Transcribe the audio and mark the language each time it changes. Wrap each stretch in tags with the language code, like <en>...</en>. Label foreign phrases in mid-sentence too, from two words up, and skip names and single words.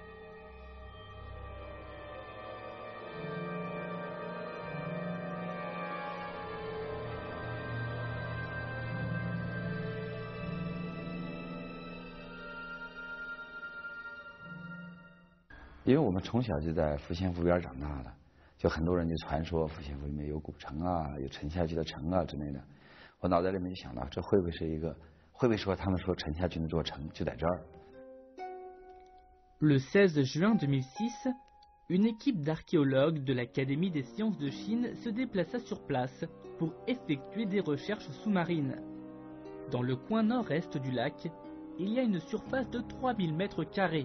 <zh>« 因为我们从小就在抚仙湖边长大的，就很多人就传说抚仙湖里面有古城啊，有沉下去的城啊之类的。我脑袋里面就想到，这会不会是一个，会不会说他们说沉下去那座城就在这儿？</zh> <fr>Le 16 juin 2006, une équipe d'archéologues de l'Académie des sciences de Chine se déplaça sur place pour effectuer des recherches sous-marines. Dans le coin nord-est du lac, il y a une surface de 3000 mètres carrés.</fr>